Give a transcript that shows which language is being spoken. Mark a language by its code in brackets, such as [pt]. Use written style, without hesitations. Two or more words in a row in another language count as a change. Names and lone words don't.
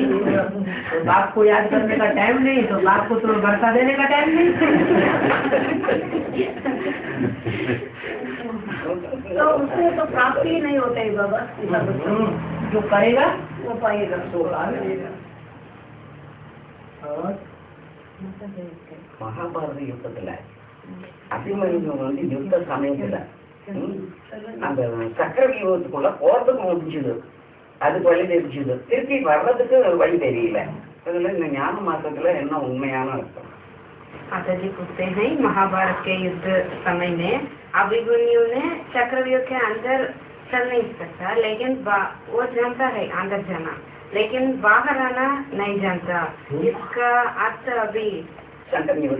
[hi] तो बाप को याद करने का टाइम नहीं, तो बाप को तो वर्षा देने का टाइम नहीं। तो उससे तो प्राप्ति ही नहीं होता है बाबा। जो करेगा वो पाएगा। और [ta] மகாபாரத யுத்தத்துல அபிமன்யு யுத்த சமயத்துல அந்த சக்கர வியூகத்துக்குள்ள போறதுக்கு முடிஞ்சது, அதுக்கு வழி தெரிஞ்சது, திருப்பி வர்றதுக்கு வழி தெரியல। அதுல இந்த ஞான மார்க்கத்துல என்ன உண்மையான அர்த்தம்? [hi] माता जी पूछते हैं, महाभारत के युद्ध समय में अभिमन्यु ने चक्रव्यूह के अंदर चल नहीं सकता, लेकिन वो जानता है अंदर जाना, लेकिन बाहर आना नहीं जानता। इसका अर्थ अभी संकर युग